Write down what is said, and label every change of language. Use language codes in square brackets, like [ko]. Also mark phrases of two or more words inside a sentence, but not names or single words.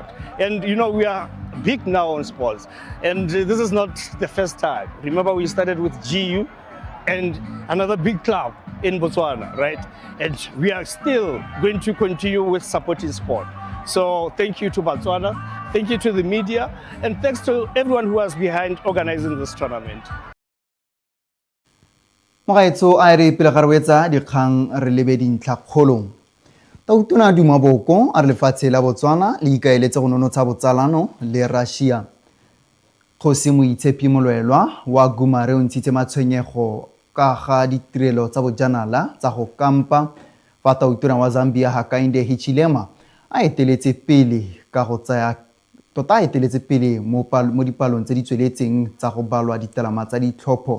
[en] And you know, we are big now on sports. And this is not the first time. Remember, we started with GU and another big club in Botswana, right? And we are still going to continue with supporting sport. So thank you to Botswana, thank you to the media, and thanks to everyone who was behind organizing this tournament. [tn] Magaetso a re pele ga re wetsa dikgang re lebe dintlha kgolo. Tautona Dumaboko a re lefatshe la Botswana le ikaeletse go nonotsha botsalano le Russia. Kgosi Moitshepi Molwelwa wa Gumare o ntshitse matshwenyego ka ga ditirelo tsa bojanala tsa go kampa fa tautona wa Zambia Hakainde Hichilema a eteletse pele ka go tsaya tota a eteletse pele mo dipalong tse di tsweletseng tsa go balwa ditalama tsa ditlhopho.